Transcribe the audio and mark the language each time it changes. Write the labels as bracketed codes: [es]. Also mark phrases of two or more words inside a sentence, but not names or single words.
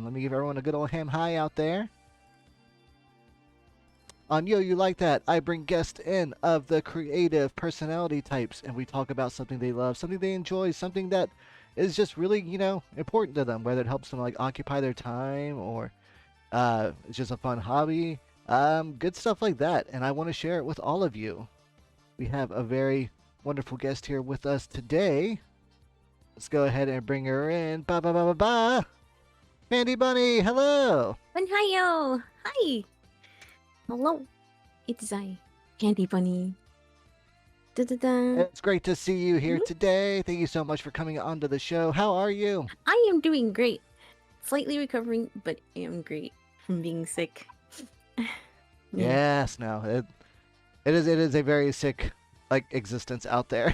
[en] Let me give everyone a good old ham hi out there. On Yo, You Like That, I bring guests in of the creative personality types, and we talk about something they love, something they enjoy, something that is just really, important to them, whether it helps them, like, occupy their time or it's just a fun hobby. Good stuff like that, and I want to share it with all of you. We have a very wonderful guest here with us today. Let's go ahead and bring her in. Ba ba ba ba ba. PandyBunny, hello. Hi. Hello. It's I, PandyBunny. Da-da-da. It's great to see you here today. Thank you so much for coming onto the show. How are you? I am doing great. Slightly recovering, but I am great from being sick. Yes, no, it is a very sick existence out there.